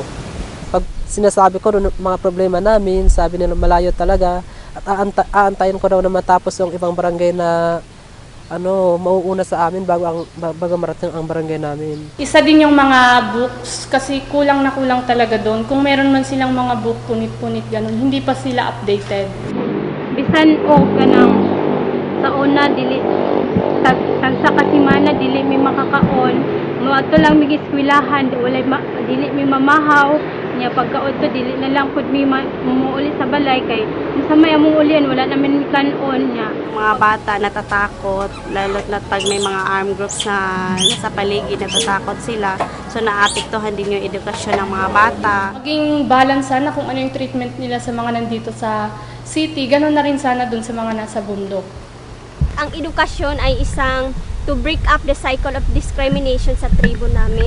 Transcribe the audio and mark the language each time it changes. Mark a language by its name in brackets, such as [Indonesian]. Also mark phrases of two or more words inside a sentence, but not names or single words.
[Filipino] Pag sinasabi ko mga problema namin, sabi nila malayo talaga, at aantayin ko daw na matapos yung ibang barangay na mauuna sa amin bago marating ang barangay namin. Isa din yung mga books, kasi kulang na kulang talaga doon. Kung meron man silang mga book, punit-punit ganun, hindi pa sila updated. [Cebuano] Bisan o kanang sa una dili tag sa kasimana dili mi makakaon, moadto lang mig eskwelahan, walay dili mi mamahaw nya pagkaon to dili na lang pud mi muuli sa balay, kay sa may among ulian wala naman mi kanon nya. [Filipino] Mga bata natatakot, lalo na pag may mga armed groups na nasa paligid, natatakot sila. So naapektuhan din yung edukasyon ng mga bata. Maging balance sana kung ano yung treatment nila sa mga nandito sa city, ganoon na rin sana dun sa mga nasa bundok. Ang edukasyon ay isang [English] to break up the cycle of discrimination [Filipino] sa tribo namin.